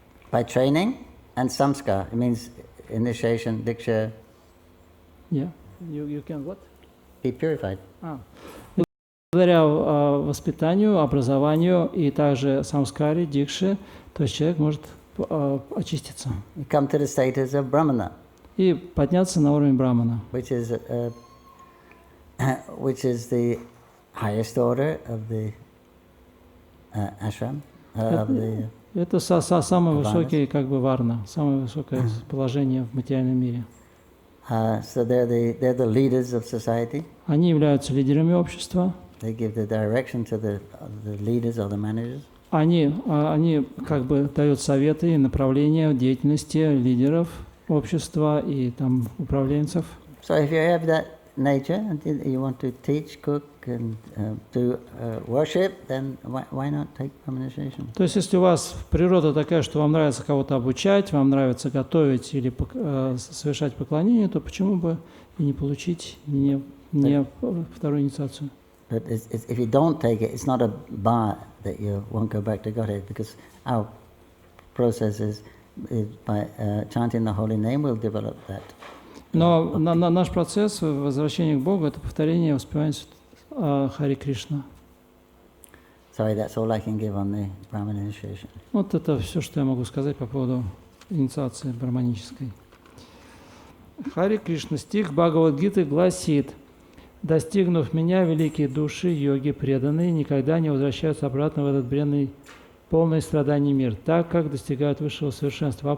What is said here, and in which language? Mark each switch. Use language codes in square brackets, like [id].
[en] By training and samskar, it means initiation, diksha. Yeah, you can what? Be purified. [ru] Благодаря воспитанию, образованию и также самскаре, дикше, то есть человек может очиститься. [en] You come to the status of Brahmana. [ru] И подняться на уровень брамана. [en] Which is the highest order of the ashram, of the... [ru] Это самый высокий, как бы, варна, самое высокое положение в материальном мире. [en] So they're the leaders of society. [ru] Они являются лидерами общества. [en] They give the direction to the leaders or the managers. [ru] Они как бы дают советы и направления в деятельности лидеров общества и там управленцев. [en] So if you have that nature and you want to teach, cook and do worship, then why not take initiation? [ru] То есть, если у вас природа такая, что вам нравится кого-то обучать, вам нравится готовить или совершать поклонение, то почему бы и не получить не вторую инициацию? [en] But if you don't take it, it's not a bar that you won't go back to Godhead, because our process is by chanting the holy name will develop that. [ru] Но наш процесс возвращения к Богу — это повторение воспевания Хари Кришна. [en] Sorry, that's all I can give on the Brahman initiation. [ru] Вот это все, что я могу сказать по поводу инициации браманической. Хари Кришна, стих Бхагавад-гиты гласит: «Достигнув меня, великие души, йоги преданные, никогда не возвращаются обратно в этот бренный, полный страданий мир, так как достигают высшего совершенства».